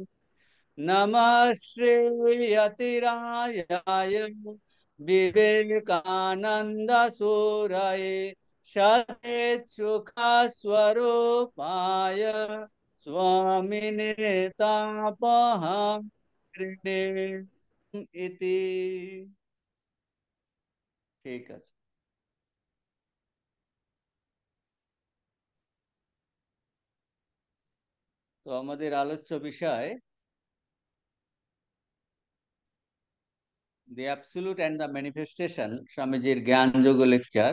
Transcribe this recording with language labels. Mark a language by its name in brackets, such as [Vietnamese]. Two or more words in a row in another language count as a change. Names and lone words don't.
[Sanskrit] नमः श्रीयतिरायाय विवेकानंद सूरये सच्चित्सुखस्वरूपाय स्वामिने तापहं इति। [Bangla] ঠিক আছে। তো আমাদের আলোচ্য বিষয় [English] the absolute and the manifestation, [Bangla] স্বামীজির জ্ঞানযোগ লেকচার।